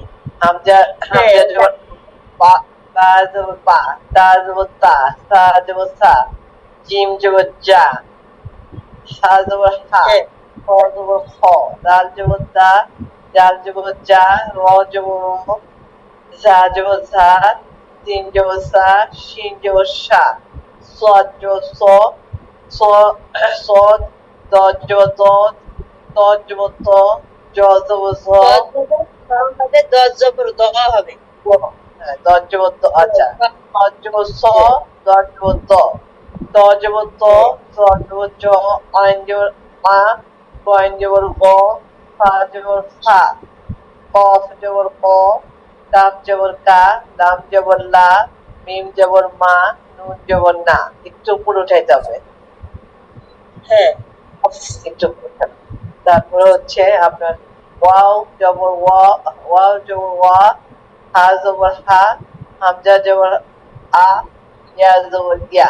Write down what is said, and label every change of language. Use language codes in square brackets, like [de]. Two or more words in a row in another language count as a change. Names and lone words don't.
[bn] হামজা জবর বা, বা জবর বা, তা জবর তা, সা জবর সা, জিম জবর জা, হা জবর হা, খ জবর খ, দাল জবর দা, জাল জবর জা, র জবর র, জা জবর ঝা, সিন জবর সা, শিন জবর সা, সজো স স স দজো দ তজো ত জজো জ হবে 10 জবর দ হবে। দজো দ আচ্ছা তজো স দজো দ তজো ত তজো জ অঞ্জো মা গঞ্জবর গ ফাজবর ফা কফ জবর ক কাপ জবর কা লাম জবর লা মিম জবর মা নুন জবর না একটু উপরে উঠাইতে হবে হ্যাঁ একটু উপরে উঠাতে হবে। তারপরে হচ্ছে আপনার ওয়াও জবর ওয়া ওয়াও জবর ওয়া হা জবর হা হামজা জবর আ ইয়া জবর ইয়া